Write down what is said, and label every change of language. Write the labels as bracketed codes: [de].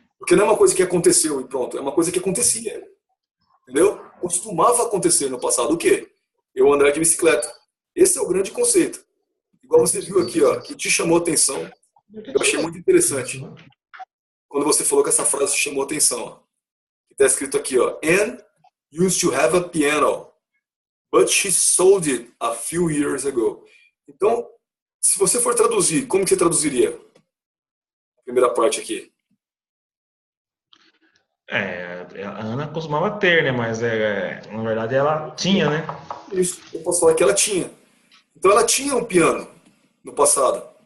[pt] Porque não é uma coisa que aconteceu e pronto, é uma coisa que acontecia. Entendeu? Costumava acontecer no passado o quê? Eu andar de bicicleta. Esse é o grande conceito. igual você viu aqui, ó, que te chamou a atenção. Eu achei muito interessante. Quando você falou que essa frase te chamou a atenção, ó. Está escrito aqui, ó. [en] Anne used to have a piano, but she sold it a few years ago. [pt] Então, se você for traduzir, como que você traduziria? A primeira parte aqui. A Ana costumava ter, né? Mas na verdade ela tinha, né? Isso, eu posso falar que ela tinha. Então ela tinha um piano no passado.